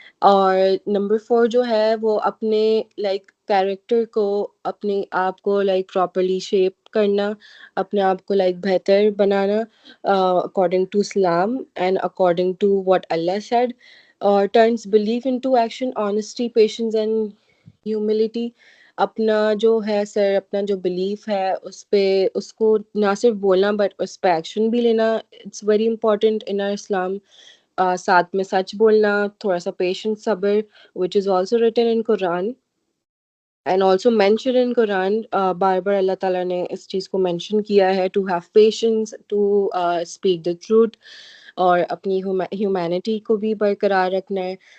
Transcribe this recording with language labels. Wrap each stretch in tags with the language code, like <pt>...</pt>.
<ur>اور نمبر 4 جو ہے وہ اپنے لائک کیریکٹر کو، اپنے آپ کو لائک پراپرلی شیپ کرنا، اپنے آپ کو لائک بہتر بنانا</ur> <en>According to Islam and according to what Allah said. اور turns belief into action, honesty, patience and humility.</en> <ur>اپنا جو ہے سر، اپنا جو بلیف ہے اس پہ، اس کو نہ صرف بولنا بٹ اس پہ ایکشن بھی لینا،</ur> <en>It's very important in our Islam.</en> <ur>ساتھ میں سچ بولنا، تھوڑا سا پیشنس، صبر</ur> <en>which is also written in Quran and also mentioned in Quran.</en> <ur>بار بار اللہ تعالیٰ نے اس چیز کو مینشن کیا ہے</ur> <en>to have patience, to speak the truth</en> <ur>اور اپنی ہیومینٹی کو بھی برقرار رکھنا ہے.</ur>